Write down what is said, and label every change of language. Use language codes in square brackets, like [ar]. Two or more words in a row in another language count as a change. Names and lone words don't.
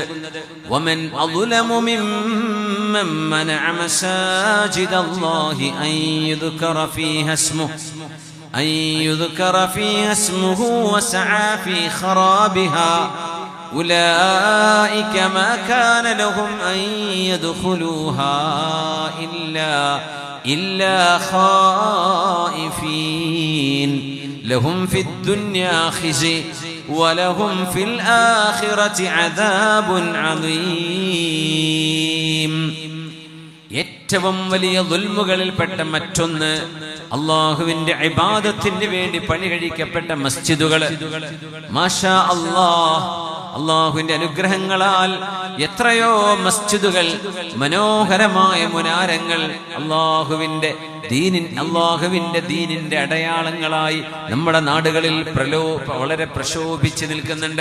[ar] ومن أظلم ممن منع مساجد الله أن يذكر فيها اسمه وسعى في خرابها أولئك ما كان لهم أن يدخلوها إلا خائفين لهم في الدنيا خزي ولهم في الآخرة عذاب عظيم. [ml] ഏറ്റവും വലിയ ദുൽമുകളിൽപ്പെട്ട മറ്റൊന്ന് അള്ളാഹുവിന്റെ ഇബാദത്തിന് വേണ്ടി പണി കഴിക്കപ്പെട്ട മസ്ജിദുകൾ. [ar] ما شاء الله, [ml] അള്ളാഹുവിന്റെ അനുഗ്രഹങ്ങളാൽ എത്രയോ മസ്ജിദുകൾ, മനോഹരമായ മുനാരങ്ങൾ അള്ളാഹുവിന്റെ ദീനിന്റെ അടയാളങ്ങളായി നമ്മുടെ നാടുകളിൽ വളരെ പ്രശോഭിച്ചു നിൽക്കുന്നുണ്ട്.